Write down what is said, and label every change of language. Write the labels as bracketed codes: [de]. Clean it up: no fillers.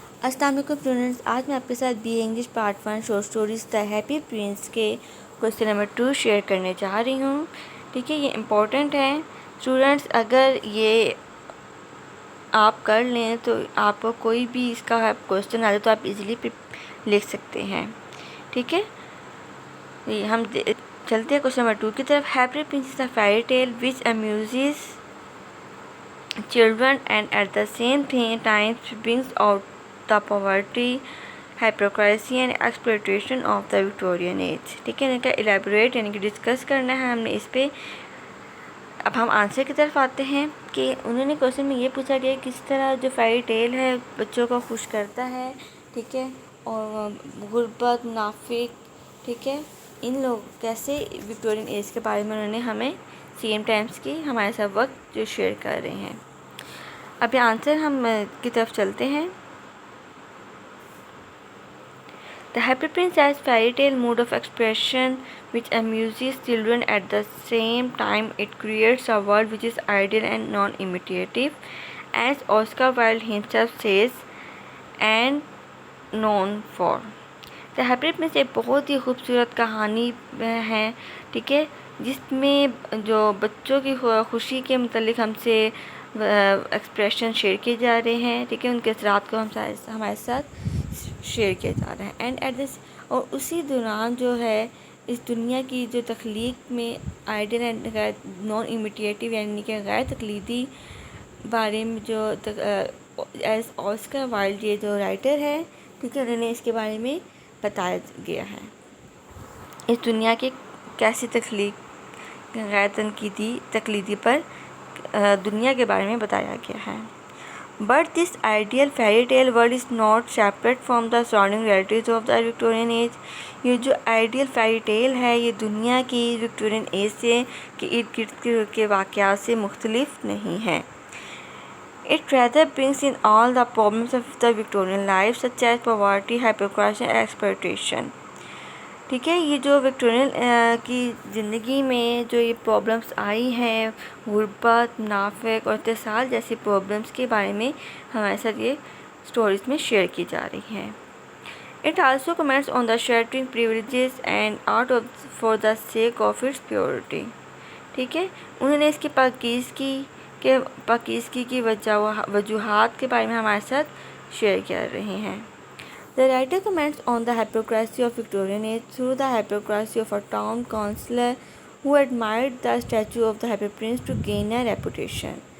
[ur] السلام علیکم اسٹوڈنٹس، آج میں آپ کے ساتھ be A English part 1 short stories the happy prince کے کوشچن نمبر 2 شیئر کرنے چاہ رہی ہوں. ٹھیک ہے، یہ امپورٹنٹ ہے اسٹوڈنٹس. اگر یہ آپ کر لیں تو آپ کو کوئی بھی اس کا کوشچن آ جائے تو آپ ایزیلی لکھ سکتے ہیں. ٹھیک ہے، ہم چلتے ہیں کوشچن نمبر 2 کی طرف. [en] Happy Prince is a fairy tale which amuses children and at the same time brings out the poverty, hypocrisy and exploitation of the Victorian age. [ur] ٹھیک ہے، ان کا الیبوریٹ یعنی کہ ڈسکس کرنا ہے ہم نے اس پہ. اب ہم آنسر کی طرف آتے ہیں کہ انہوں نے کوشچن میں یہ پوچھا گیا کس طرح جو فیری ٹیل ہے بچوں کو خوش کرتا ہے. ٹھیک ہے، اور غربت، منافق، ٹھیک ہے، ان لوگ کیسے وکٹورین ایج کے بارے میں انہوں نے ہمیں سیم ٹائمس کی ہمارے ساتھ وقت جو شیئر کر رہے ہیں. اب یہ آنسر ہم کی طرف چلتے ہیں. [en] The Happy Prince has fairy tale mode of expression which amuses children. At the same time it creates a world which is ideal and non-imitative, as Oscar Wilde himself says, and known for. [ur] The Happy Prince ایک بہت ہی خوبصورت کہانی ہے. ٹھیک ہے، جس میں جو بچوں کی خوشی کے متعلق ہم سے ایکسپریشن شیئر کیے جا رہے ہیں. ٹھیک ہے، ان کے اثرات کو ہمارے ساتھ شیئر کیا جا رہا ہے. [en] and at this, [ur] اور اسی دوران جو ہے اس دنیا کی جو تخلیق میں آئیڈیل اینڈ غیر نان امیٹیٹیو یعنی کہ غیر تقلیدی بارے میں جو ایز آسکر وائلڈ یہ جو رائٹر ہے، ٹھیک ہے، انہوں نے اس کے بارے میں بتایا گیا ہے. اس دنیا کے کیسی تخلیق غیر تقلیدی پر دنیا کے بارے میں بتایا گیا ہے. [en] But this ideal fairy tale world is not separate from the surrounding realities of the Victorian age. [ur] یہ جو آئیڈیل فیری ٹیل ہے یہ دنیا کی وکٹورین ایج سے کے ارد گرد کے واقعات سے مختلف نہیں ہے. [en] It rather brings in all the problems of the Victorian life such as poverty, hypocrisy and exploitation. [ur] ٹھیک ہے، یہ جو وکٹورین کی زندگی میں جو یہ پرابلمس آئی ہیں، غربت، منافق اور اتصال جیسی پرابلمس کے بارے میں ہمارے ساتھ یہ اسٹوریز میں شیئر کی جا رہی ہیں. [en] It also comments on the shattering privileges and art for the sake of its purity. [ur] ٹھیک ہے، انہوں نے اس کی پاکیزگی کی وجوہات کے بارے میں ہمارے ساتھ شیئر کر رہے ہیں. [en] The writer comments on the hypocrisy of Victorian age through the hypocrisy of a town councillor who admired the statue of the Happy Prince to gain a reputation.